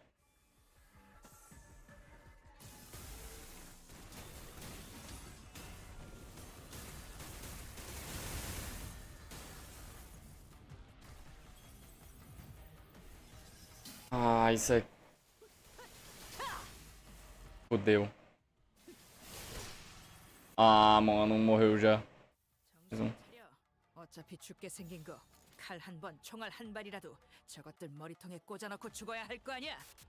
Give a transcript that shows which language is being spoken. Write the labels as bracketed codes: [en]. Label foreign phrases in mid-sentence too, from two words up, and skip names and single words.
[pt] Ah, isso é... Fudeu. Ah, mano, morreu já. [ko] 정신 차려. 어차피 죽게 생긴 거. 칼 한 번, 총알 한 발이라도 저것들 머리통에 꽂아놓고 죽어야 할 거 아니야.